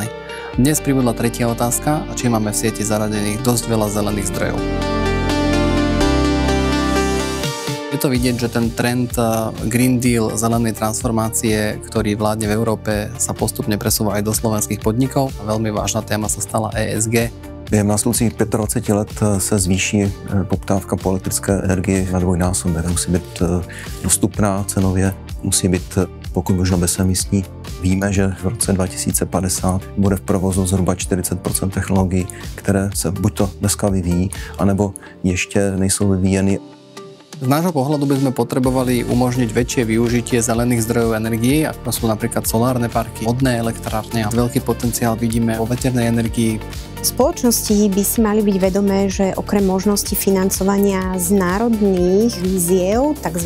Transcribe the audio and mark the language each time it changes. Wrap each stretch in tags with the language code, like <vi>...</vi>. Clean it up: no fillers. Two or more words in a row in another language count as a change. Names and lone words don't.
<sk>Dnes pribudla tretia otázka, a či máme v sieti zaradených dosť veľa zelených zdrojov. Je to vidieť, že ten trend Green Deal zelenej transformácie, ktorý vládne v Európe, sa postupne presúva aj do slovenských podnikov. Veľmi vážna téma sa stala ESG.</sk> <cs>Během následujících 25 let se zvýší poptávka po elektrické energii na dvojnásobek. Musí být dostupná cenově, musí být pokud možno bezemisní. Víme, že v roce 2050 bude v provozu zhruba 40% technologií, které se buď to dneska vyvíjí, anebo ještě nejsou vyvíjeny.</cs> <sk>Z nášho pohľadu by sme potrebovali umožniť väčšie využitie zelených zdrojov energií, ako sú napríklad solárne parky, vodné elektrárne. Veľký potenciál vidíme vo veternej energii. Spoločnosti by si mali byť vedomé, že okrem možnosti financovania z národných víziev, tzv.</sk>